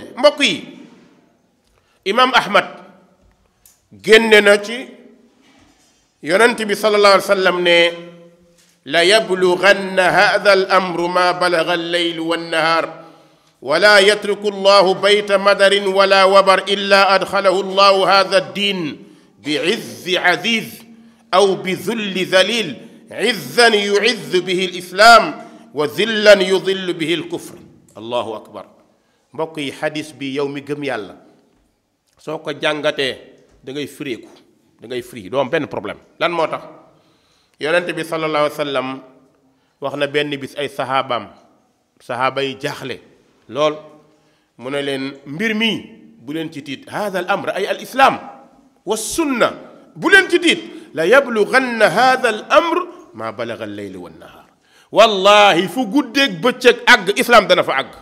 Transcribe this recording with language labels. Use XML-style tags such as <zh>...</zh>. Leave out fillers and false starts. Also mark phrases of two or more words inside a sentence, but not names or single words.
<wo>mbokk yi imam ahmad génne na ci yonent bi</wo> <ar>صلى الله عليه وسلم ne لا يبلغن هذا الأمر ما بلغ الليل والنهار ولا يترك الله بيت مدر ولا وبر إلا أدخله الله هذا الدين بعز عزيز أو بذل ذليل عزا يعز به الإسلام وذلا يذل به الكفر. الله أكبر.</ar> <wo>mbokk yi xadis bi yow mi gëm yàlla soo ko jàngatee da ngay fireeku da ngay firi doo am benn problème. lan moo tax yonent bi</wo> <ar>صلى الله عليه وسلم</ar> <wo>wax na benn bis ay sahaaba yi jaaxle lool mu ne leen mbir mi bu leen ci tiit</wo> <ar>هذا الأمر أي الإسلام والسنة</ar> <wo>bu leen ci tiit</wo> <ar>لا يبلغن هذا الأمر ما بلغ الليل والنهار</ar> <wo>wallahi fu guddeeg bëccëg àgg islam dana fa àgg.</wo>